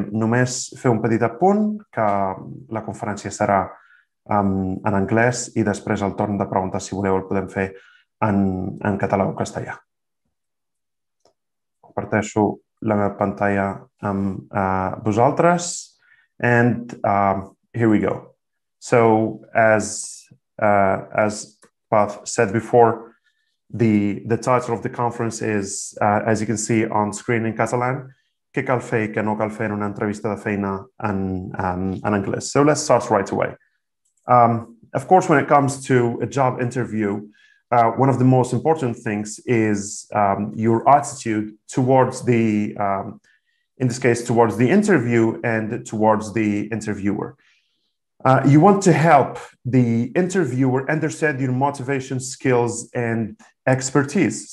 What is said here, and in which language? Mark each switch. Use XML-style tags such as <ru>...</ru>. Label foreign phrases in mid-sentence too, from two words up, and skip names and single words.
<ca>Només fer un petit apunt, que la conferència serà en anglès i després el torn de preguntes, si voleu, el podem fer en català o castellà. Comparteixo la meva pantalla amb vosaltres.</ca> <en>And here we go. So, as Paz said before, the title of the conference is, as you can see on screen in Catalan,</en> <ca>què cal fer i què no cal fer en una entrevista de feina en anglès.</ca> <en>So let's start right away. Of course, when it comes to a job interview, one of the most important things is your attitude towards the, in this case, towards the interview and towards the interviewer. You want to help the interviewer understand your motivation, skills, and expertise.</en>